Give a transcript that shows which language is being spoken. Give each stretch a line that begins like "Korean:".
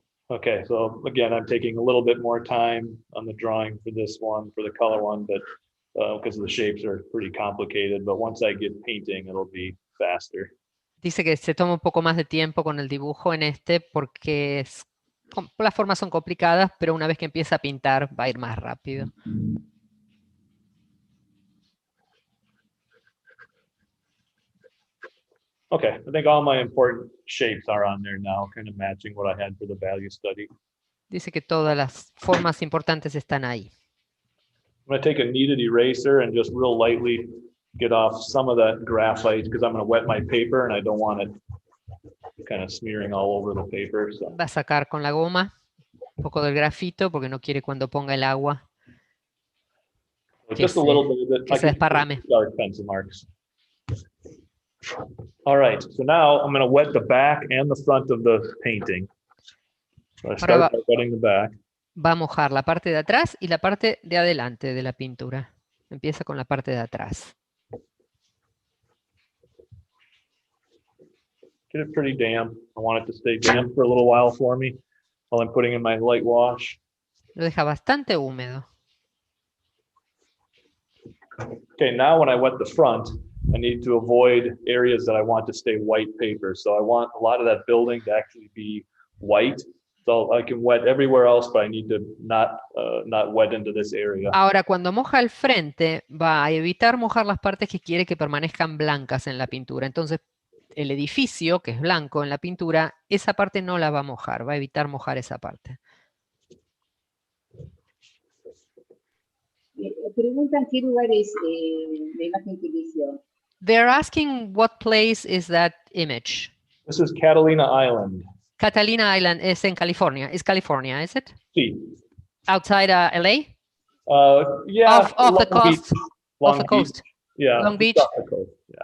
English: Okay, so again, I'm taking a little bit more time on the drawing for this one, for the color one, but because the shapes are pretty complicated, but once I get painting, it'll be faster.
Spanish: Dice que se toma un poco más de tiempo con el dibujo en este porque las formas son complicadas, pero una vez que empieza a pintar va a ir más rápido.
English: Okay, I think all my important shapes are on there now, kind of matching what I had for the value study.
Spanish: Dice que todas las formas importantes están ahí.
English: I'm going to take a kneaded eraser and just real lightly get off some of that graphite because I'm going to wet my paper and I don't want it kind of smearing all over the paper. So.
Spanish: Va a sacar con la goma un poco del grafito porque no quiere cuando ponga el agua
English: Just a little bit
Spanish: que se desparrame.
English: Dark pencil marks. All right, so now I'm going to wet the back and the front of the painting. So I start by wetting the back.
Spanish: Va a mojar la parte de atrás y la parte de adelante de la pintura. Empieza con la parte de atrás.
English: Get it pretty damp. I want it to stay damp for a little while for me while I'm putting in my light wash.
Spanish: Lo deja bastante húmedo.
English: Okay, now when I wet the front, I need to avoid areas that I want to stay white paper. So I want a lot of that building to actually be white. So I can wet everywhere else, but I need to not wet into this area.
Spanish: Ahora, cuando moja el frente, va a evitar mojar las partes que quiere que permanezcan blancas en la pintura. Entonces, el edificio, que es blanco en la pintura, esa parte no la va a mojar, va a evitar mojar esa parte. Preguntan qué lugar es la imagen que eligió.
English: They're asking what place is that image. This is Catalina Island. Catalina Island is in California. Is California, is it?
Spanish: Sí.
English: Outside LA? Yeah. Off the Long Beach. coast. Long Off the Beach. coast. Yeah. Long Beach. Off the coast, yeah.